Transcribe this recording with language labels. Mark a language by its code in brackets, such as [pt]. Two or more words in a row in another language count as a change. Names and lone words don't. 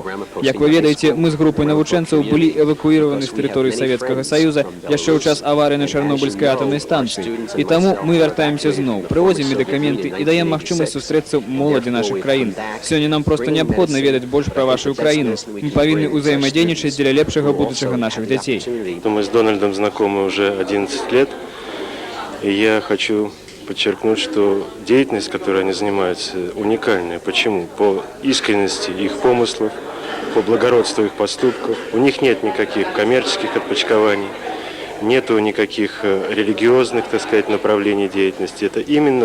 [be] Як вы ведаеце, мы з групай навучэнцаў былі эвакуіраваны з тэрыторыі Савецкага Саюза яшчэ ў час аварыі на Чарнобыльскай атамнай станцыі. І таму мы вяртаемся зноў, прывозім медыкаменты і даем магчымасць сустрэцца моладзі нашых краін. Сёння нам проста неабходна ведаць больш пра вашу краіну. Мы павінны ўзаемадзейнічаць дзеля лепшага будучага наших дзяцей. [ru] Мы с Дональдом знакомы уже 11 лет, и я хочу подчеркнуть, что деятельность, которой они занимаются, уникальная. Почему? По искренности их помыслов, по благородству их поступков. У них нет никаких коммерческих отпочкований. Нету никаких религиозных, так сказать, направлений деятельности.